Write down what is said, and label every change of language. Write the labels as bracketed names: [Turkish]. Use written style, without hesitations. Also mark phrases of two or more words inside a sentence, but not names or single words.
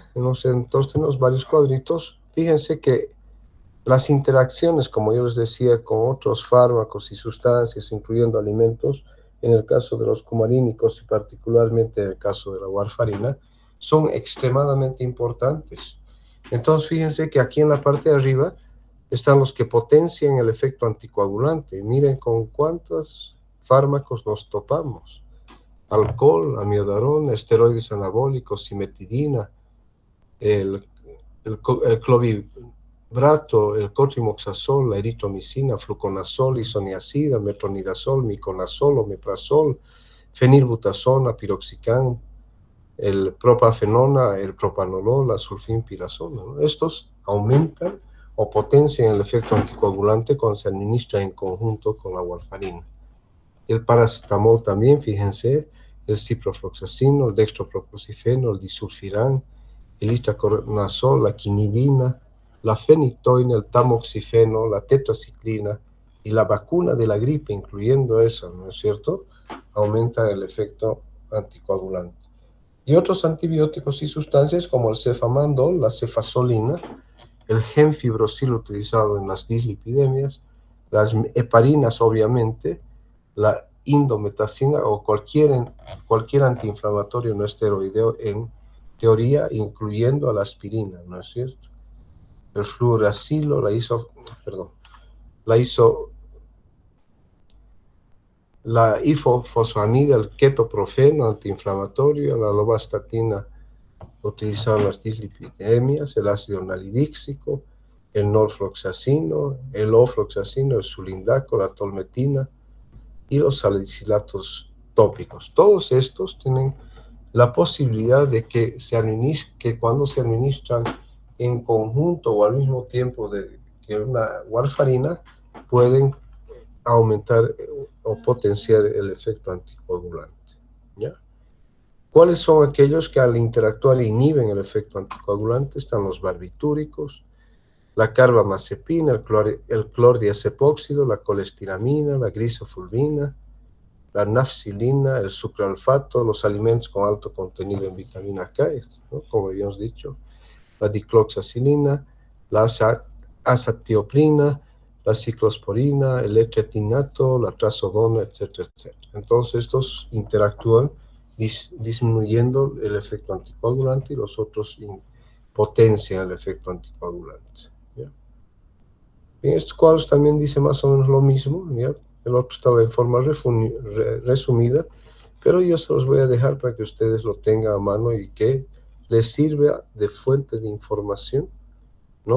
[Spanish] Entonces tenemos varios cuadritos. Fíjense que las interacciones, como yo les decía, con otros fármacos y sustancias, incluyendo alimentos, en el caso de los cumarínicos y particularmente en el caso de la warfarina, son extremadamente importantes. Entonces, fíjense que aquí en la parte de arriba están los que potencian el efecto anticoagulante. Miren con cuántos fármacos nos topamos: alcohol, amiodarona, esteroides anabólicos, cimetidina, el clovibrato, el cotrimoxazol, la eritromicina, fluconazol, isoniazida, metronidazol, miconazol, omeprazol, fenilbutazona, piroxicam, el propafenona, el propanolol, la sulfinpirazona, ¿no? Estos aumentan o potencian el efecto anticoagulante cuando se administra en conjunto con la warfarina. El paracetamol también, fíjense, el ciprofloxacino, el dextroproposifeno, el disulfiram, el itraconazol, la quinidina, la fenictoína, el tamoxifeno, la tetraciclina y la vacuna de la gripe, incluyendo esa, ¿no es cierto?, aumenta el efecto anticoagulante. Y otros antibióticos y sustancias como el cefamandol, la cefazolina, el gemfibrocil utilizado en las dislipidemias, las heparinas, obviamente, la indometacina o cualquier antiinflamatorio no esteroideo en teoría, incluyendo a la aspirina, ¿no es cierto? El fluoracilo, la ifosfamida, el ketoprofeno antiinflamatorio, la lovastatina utilizada en las dislipidemias, el ácido nalidíxico, el norfloxacino, el ofloxacino, el sulindaco, la tolmetina y los salicilatos tópicos. Todos estos tienen la posibilidad de que cuando se administran en conjunto o al mismo tiempo que una warfarina, pueden aumentar o potenciar el efecto anticoagulante. ¿Ya? ¿Cuáles son aquellos que al interactuar inhiben el efecto anticoagulante? Están los barbitúricos, la carbamazepina, el clordiazepóxido, la colestiramina, la grisofulvina, la nafcilina, el sucralfato, los alimentos con alto contenido en vitamina K, ¿no? Como habíamos dicho, la dicloxacilina, la azatioprina, la ciclosporina, el etretinato, la trazodona, etcétera, etcétera. Entonces estos interactúan disminuyendo el efecto anticoagulante y los otros potencian el efecto anticoagulante. ¿Ya? Bien, estos cuadros también dice más o menos lo mismo, ¿ya? El otro estaba en forma resumida, pero yo se los voy a dejar para que ustedes lo tengan a mano y que les sirva de fuente de información, ¿no?